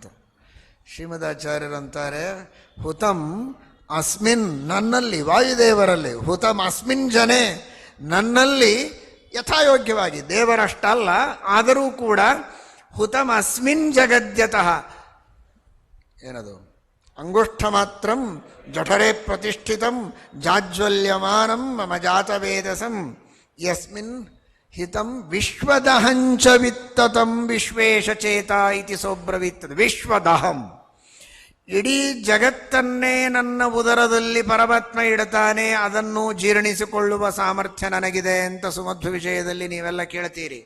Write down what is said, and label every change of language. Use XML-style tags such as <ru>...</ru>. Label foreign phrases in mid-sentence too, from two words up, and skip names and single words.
<kn>ಶ್ರೀಮದಾಚಾರ್ಯರಂತಾರೆ,</kn> <sa>ಹುತಂ ಅಸ್ಮಿನ್,</sa> <kn>ನನ್ನಲ್ಲಿ, ವಾಯುದೇವರಲ್ಲಿ,</kn> <sa>ಹುತಂ ಅಸ್ಮಿನ್ ಜನೆ,</sa> <kn>ನನ್ನಲ್ಲಿ ಯಥಾಯೋಗ್ಯವಾಗಿ, ದೇವರಷ್ಟಲ್ಲ ಆದರೂ ಕೂಡ</kn> <sa>ಹುತಂ ಅಸ್ಮಿನ್ ಜಗದ್ಯತಃ, ಏನದು, ಅಂಗುಷ್ಠ ಮಾತ್ರಂ ಜಠರೇ ಪ್ರತಿಷ್ಠಿತಂ ಜಾಜ್ವಲ್ಯಮಾನಂ ಮಮ ಜಾತವೇದಸಂ ಯಸ್ಮಿನ್ ಹಿತಂ ವಿಶ್ವದಹಂಚ ವಿತ್ತತಂ ವಿಶ್ವೇಶಚೇತ ಇತಿ ಸೋಬ್ರವಿತ್.</sa> <kn>ವಿಶ್ವದಹಂ, ಇಡೀ ಜಗತ್ತನ್ನೇ ನನ್ನ ಉದರದಲ್ಲಿ ಪರಮಾತ್ಮ ಇಡುತ್ತಾನೆ, ಅದನ್ನು ಜೀರ್ಣಿಸಿಕೊಳ್ಳುವ ಸಾಮರ್ಥ್ಯ ನನಗಿದೆ ಅಂತ ಸುಮಧ್ವ ವಿಷಯದಲ್ಲಿ ನೀವೆಲ್ಲ ಕೇಳ್ತೀರಿ.</kn>